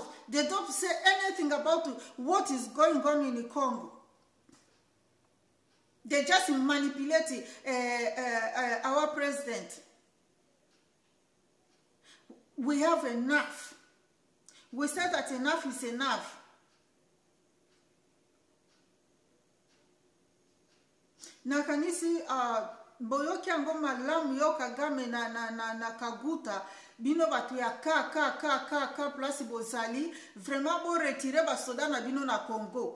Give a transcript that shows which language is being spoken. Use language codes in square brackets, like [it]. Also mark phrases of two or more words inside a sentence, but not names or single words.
[en] They don't say anything about what is going on in Congo. They just manipulate our president. We have enough. We said that enough is enough. [ln] Nakanisi boyoki yango malamu yo Kagame na Kaguta bino batu ya ka place bozali vraiment bo retirer basoda na bino na Congo.